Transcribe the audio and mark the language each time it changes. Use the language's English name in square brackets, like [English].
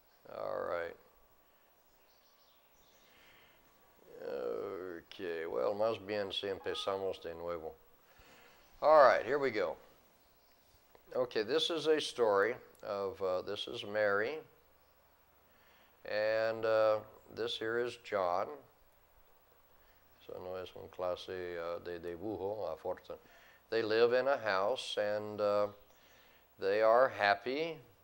[English] All right. Okay, well, [Spanish] más bien si empezamos de nuevo. [English] All right, here we go. Okay, this is a story of, this is Mary, and this here is John. [Spanish] So no es una clase de dibujo, afortunadamente. [English] They live in a house, and they are happy.